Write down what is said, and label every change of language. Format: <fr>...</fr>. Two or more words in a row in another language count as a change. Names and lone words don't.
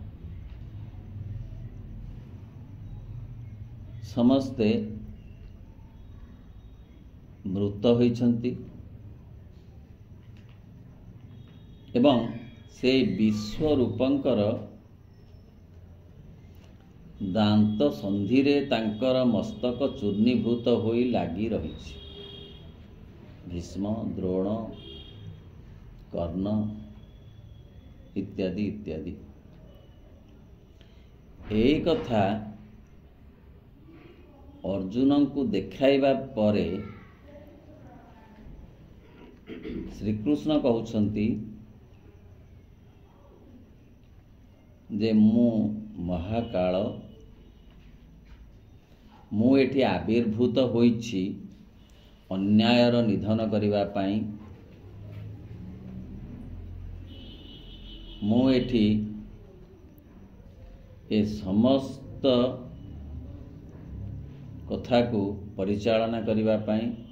<or>ସମସ୍ତେ ମୃତ ହୋଇଛନ୍ତି ଏବଂ ସେ ବିଶ୍ୱରୂପଙ୍କର ଦାନ୍ତ ସନ୍ଧିରେ ତାଙ୍କର ମସ୍ତକ ଚୂର୍ଣ୍ଣୀଭୂତ ହୋଇ ଲାଗି ରହିଛି। ଭୀଷ୍ମ, ଦ୍ରୋଣ, କର୍ଣ୍ଣ ଇତ୍ୟାଦି ଇତ୍ୟାଦି। ଏଇ କଥା ଅର୍ଜୁନକୁ ଦେଖାଇବା ପରେ ଶ୍ରୀକୃଷ୍ଣ କହୁଛନ୍ତି ଯେ ମୁଁ ମହାକାଳ, ମୁଁ ଏଠି ଆବିର୍ଭୂତ ହୋଇଛି ଅନ୍ୟାୟର ନିଧନ କରିବା ପାଇଁ। ମୁଁ ଏଠି ଏ ସମସ୍ତ କଥାକୁ ପରିଚାଳନା କରିବା ପାଇଁ।</or>